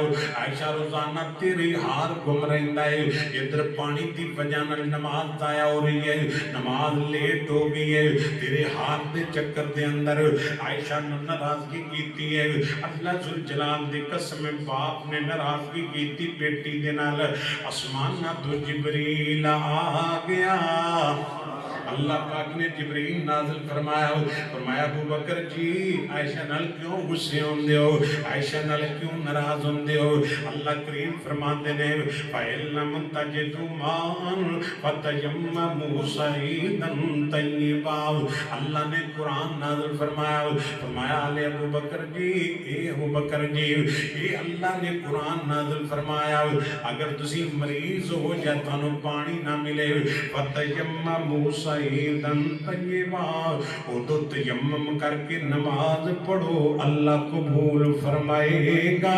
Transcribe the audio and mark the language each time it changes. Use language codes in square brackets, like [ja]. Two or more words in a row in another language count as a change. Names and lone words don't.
[pa] عائشہ روزانہ تیری ہار گم رہندا ہے, ادھر پانی دی وجہ نال نماز ضائع ہو رہی ہے, نماز لیٹ ہو گئی ہے, تیرے ہاتھ دے چکر دے اندر عائشہ نہ ناراضگی کیتی ہے. اللہ ذوالجلال دی قسم باپ نے ناراضگی کیتی بیٹی دے نال. آسمان نہ تو جبریل آ گیا. اللہ پاک نے جبریل نازل فرمایا, فرمایا ابو بکر جی عائشہ نال کیوں غصے ہوندے ہو, عائشہ نال کیوں ناراض ہوندے ہو. اللہ کریم فرماتے نے [ar] فَإِن لَّمْ تَجِدُوا مَاءً فَتَيَمَّمُوا صَعِيدًا طَيِّبًا. [pa] اللہ نے قرآن نازل فرمایا, فرمایا علی ابو بکر جی, اے ابو بکر جی, اے اللہ نے قرآن نازل فرمایا اگر تسی مریض ہو جائے تانوں پانی نہ ملے [ar] فَتَيَمَّمُوا صعیداً طیباً, [pa] او تو تیمم کر کے نماز پڑھو اللہ قبول فرمائے گا.